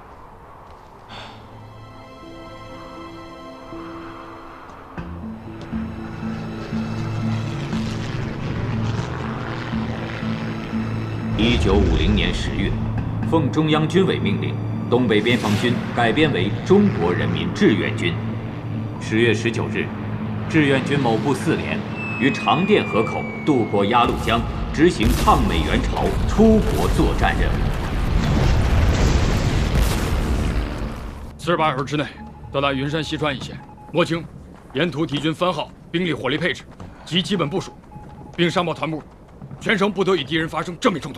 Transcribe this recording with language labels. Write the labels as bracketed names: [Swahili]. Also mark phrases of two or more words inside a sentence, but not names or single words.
[Chinese] 1950 年10月，奉中央军委命令，东北边防军改编為中國人民志願軍。10月19日，志願軍某部4連於長甸河口渡過鴨綠江，執行抗美援朝出國作戰任務。 48小時之內到達雲山西川一線，摸清沿途敵軍番號、兵力、火力配置及基本部署，並上報團部，全省不得與敵人發生正面衝突。